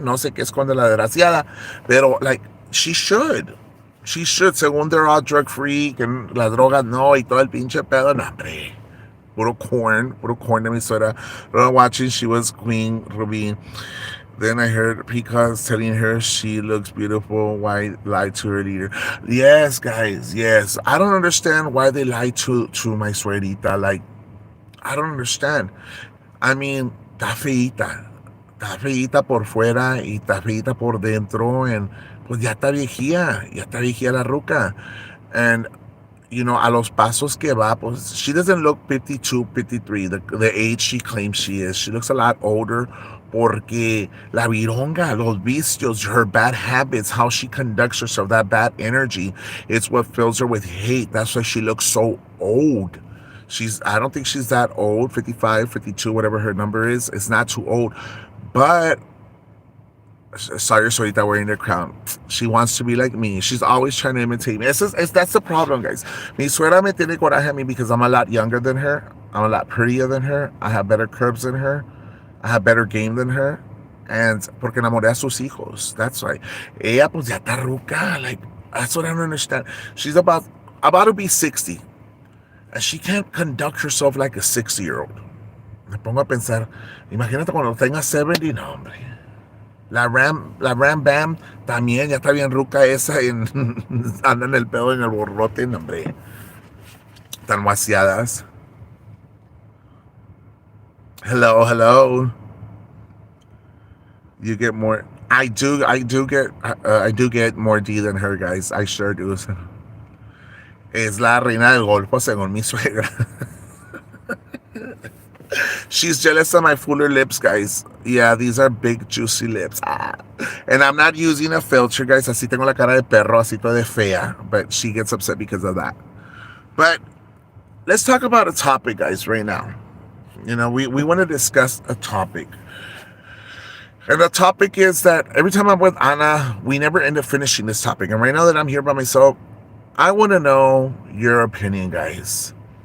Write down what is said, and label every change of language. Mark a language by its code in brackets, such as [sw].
[es] No sé qué esconde la desgraciada. Pero, [en] like, she should. She should. [es] Según [en] they're all drug free, [es] que la droga no, y todo el pinche pedo. No, hombre. Puro corn de mi suegra. [en] Watching, she was Queen Ruby. Then I heard Picas telling her she looks beautiful. Why lie to her leader? Yes, guys, yes. I don't understand why they lie to my suegrita. Like, I don't understand. I mean, [es] está feíta por fuera y está feíta por dentro, and pues ya está viejía la ruca. [en] And, you know, [es] a los pasos que va, pues [en] she doesn't look 52, 53, the age she claims she is. She looks a lot older [es] porque la vironga, los vicios, [en] her bad habits, how she conducts herself, that bad energy, it's what fills her with hate. That's why she looks so old. I don't think she's that old, 55, 52, whatever her number is. It's not too old. But saw your solita wearing their crown. She wants to be like me. She's always trying to imitate me. That's the problem, guys. [es] Mi suegra me tiene coraje a mí [en] because I'm a lot younger than her. I'm a lot prettier than her. I have better curves than her. I have better game than her. [es] And porque enamoré a sus hijos. [en] That's why. [es] Ella pues ya está ruca. [en] Like, that's what I don't understand. She's about to be 60. And she can't conduct herself like a 60-year-old. [es] Me pongo a pensar, imagínate cuando tenga 70, no, hombre. La Ram Bam también ya está bien ruca esa, anda en el pedo, en el borrote, no, hombre. Tan vaciadas. [en] Hello. You get more. I do get more D than her, guys. I sure do. [es] Es la reina del golfo, según mi suegra. [en] She's jealous of my fuller lips, guys. Yeah, these are big, juicy lips. And I'm not using a filter, guys. [es] Así tengo la cara de perro, así toda de fea. [en] But she gets upset because of that. But let's talk about a topic, guys, right now. You know, we want to discuss a topic. And the topic is that every time I'm with Ana, we never end up finishing this topic. And right now that I'm here by myself, I want to know your opinion, guys.